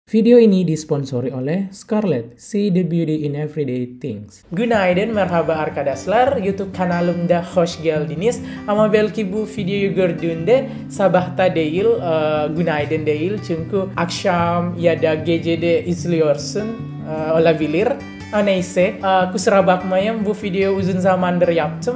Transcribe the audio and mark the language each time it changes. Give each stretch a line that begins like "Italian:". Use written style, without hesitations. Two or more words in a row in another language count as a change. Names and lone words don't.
Indonesian: Video ini disponsori oleh Scarlett,
English: See the Beauty in Everyday Things.
Turkish: Günaydın, merhaba arkadaşlar. YouTube kanalımda hoş geldiniz. Ama belki bu videoyu gördüğünde sabahta değil, günaydın değil. Çünkü akşam ya da gecede izliyorsun olabilir. Neyse, kusura bakmayın, bu videoyu uzun zamandır yaptım.